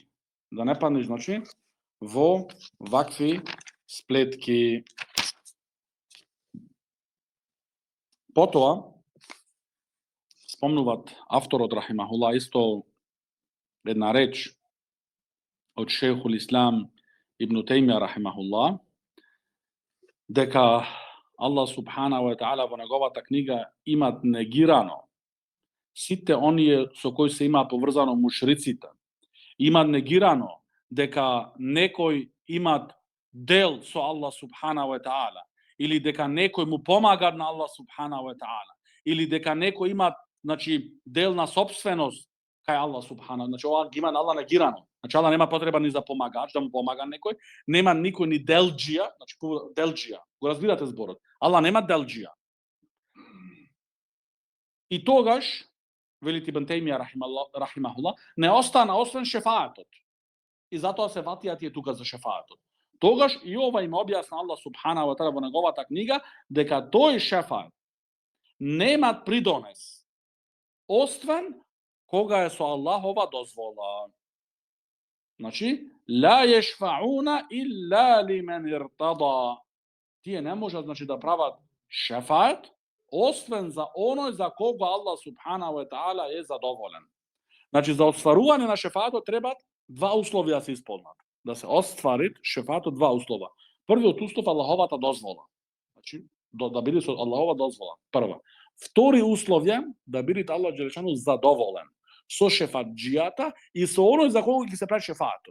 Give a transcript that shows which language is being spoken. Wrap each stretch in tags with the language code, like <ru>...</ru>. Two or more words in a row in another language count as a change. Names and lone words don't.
<mk>Да не паднеш, значи, во вакви сплетки. Потоа, спомнуват авторот рахимахулла исто една реч од шејхул Ислам Ибн Тајмија рахимахулла, дека Аллах</mk> <ar>سبحانه وتعالى</ar> <mk>во неговата книга имат негирано сите оние со кои се има поврзано мушриците. Имат негирано дека некој имат дел со Аллах</mk> <ar>سبحانه وتعالى</ar> <mk>или дека некој му помага на Аллах</mk> <ar>سبحانه وتعالى,</ar> <mk>или дека некој има, значи, дел на собственост кај Аллах субхана. Значи, ова ги има на Аллах негирано. Значи, Аллах нема потреба ни за помагач, да му помага некој, нема никој ни делџија, значи, делџија. Го разбирате зборот? Аллах нема делџија. И тогаш, вели Ибн Тајмија рахимахулlah, не остана освен шефаатот. И затоа се ватија тие тука за шефаатот. Тогаш и ова им објасна Аллах</mk> <ar>سبحانه وتعالى</ar> <mk>во неговата книга дека тој шефаат нема придонес освен кога е со Аллахова дозвола.</mk> <ar>Значи, لا يشفعون إلا لمن ارتضى.</ar> <mk>Тие не можат, значи, да прават шефаат освен за оној за кого Аллах</mk> <ar>سبحانه وتعالى</ar> <mk>е задоволен. Значи, за остварување на шефаатот требат два услови да се исполнат. Да се оствари шефаатот два услова. Првиот услов е Аллаховата дозвола. Значи, да биде со Аллахова дозвола. Прва. Втори услов е да биде Аллах џелешану задоволен со шефаатџијата и со оној за кого ќе се прави шефаатот.</mk>